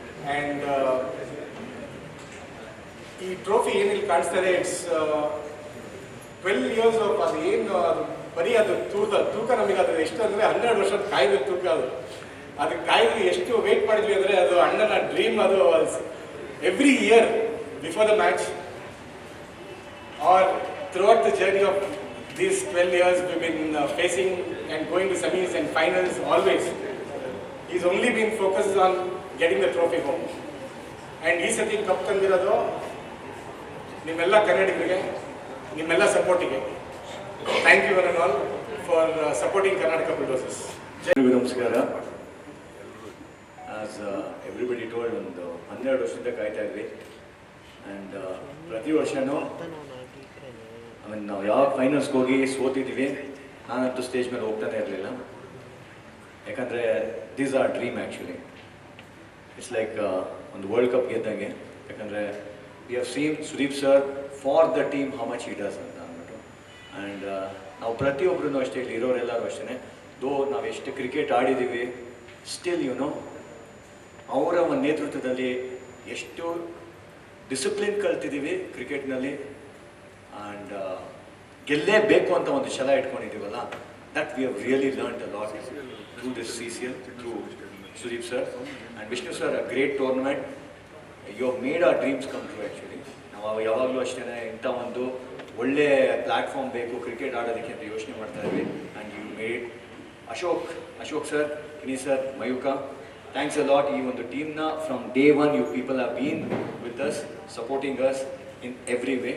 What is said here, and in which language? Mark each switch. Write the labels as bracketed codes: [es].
[kn] And ಈ trophy ಏನಿಲ್ಲಿ ಕಾಣಿಸ್ತಾರೆ, [en] it's 12 years of [kn] ಅದು ಏನು, ಅದು ಬರೀ ಅದು ತೂಕ ನಮಗೆ ಅದು ಎಷ್ಟು ಅಂದರೆ 12 ವರ್ಷದ ಕಾಯ್ದು ತೂಕ. ಅದಕ್ಕೆ ಕಾಯ್ದು ಎಷ್ಟು ವೇಟ್ ಮಾಡಿದ್ವಿ ಅಂದರೆ, ಅದು ಅಣ್ಣನ ಡ್ರೀಮ್. [en] ಅದು every year before the match or throughout the journey of these 12 years, we've been facing and going to semis and finals always. He's only been focused on getting the trophy home. [kn] And ಈ ಸತಿ cup ತಂದಿರೋದು ನಿಮ್ಮೆಲ್ಲ ಕನ್ನಡಿಗರಿಗೆ, ನಿಮ್ಮೆಲ್ಲ ಸಪೋರ್ಟಿಗೆ. [en] Thank you one and all for supporting Karnataka Bulldozers. [kn] ನಮಸ್ಕಾರ. [en] as everybody told, [kn] ಒಂದು 12 ವರ್ಷದಿಂದ ಕಾಯ್ತಾ ಇದ್ವಿ. ಆ್ಯಂಡ್ ಪ್ರತಿ ವರ್ಷವೂ ನಾವು ಯಾವ ಫೈನಲ್ಸ್ಗೆ ಹೋಗಿ ಸೋತಿದ್ದೀವಿ, ನಾನಂತೂ ಸ್ಟೇಜ್ ಮೇಲೆ ಹೋಗ್ತಾನೆ ಇರಲಿಲ್ಲ. [en] ಯಾಕಂದರೆ these are dream actually. It's like ಒಂದು world cup ಗೆದ್ದಂಗೆ. [kn] ಯಾಕಂದರೆ [en] we have seen Sudeep sir for the team how much he does [kn] ಅಂತ ಅಂದ್ಬಿಟ್ಟು. ಆ್ಯಂಡ್ ನಾವು ಪ್ರತಿಯೊಬ್ಬರೂ ಅಷ್ಟೇ, ಇಲ್ಲಿ ಇರೋರೆಲ್ಲರೂ ಅಷ್ಟೇ, ದೋ ನಾವು ಎಷ್ಟು ಕ್ರಿಕೆಟ್ ಆಡಿದ್ದೀವಿ, ಸ್ಟಿಲ್ ಅವರ ಒಂದು ನೇತೃತ್ವದಲ್ಲಿ ಎಷ್ಟು ಡಿಸಿಪ್ಲಿನ್ ಕಲ್ತಿದ್ದೀವಿ ಕ್ರಿಕೆಟ್ನಲ್ಲಿ. ಆ್ಯಂಡ್ ಗೆಲ್ಲೇಬೇಕು ಅಂತ ಒಂದು ಛಲ ಇಟ್ಕೊಂಡಿದ್ದೀವಲ್ಲ, [en] That we have really learned a lot through this CCL, through Sudeep sir, and Vishnu sir, a great tournament. You have made our dreams come true actually. [kn] ನಾವು ಯಾವಾಗಲೂ ಅಷ್ಟೇ ಇಂಥ ಒಂದು ಒಳ್ಳೆ ಪ್ಲ್ಯಾಟ್ಫಾರ್ಮ್ ಬೇಕು ಕ್ರಿಕೆಟ್ ಆಡೋದಕ್ಕೆ ಅಂತ ಯೋಚನೆ ಮಾಡ್ತಾ ಇದ್ವಿ [en] and you made [kn] Ashok sir, ಕಿನಿ sir, ಮಯೂಕ, [en] Thanks a lot. [kn] ಈ ಒಂದು ಟೀಮ್ನ [en] From day one you people have been with us, supporting us in every way.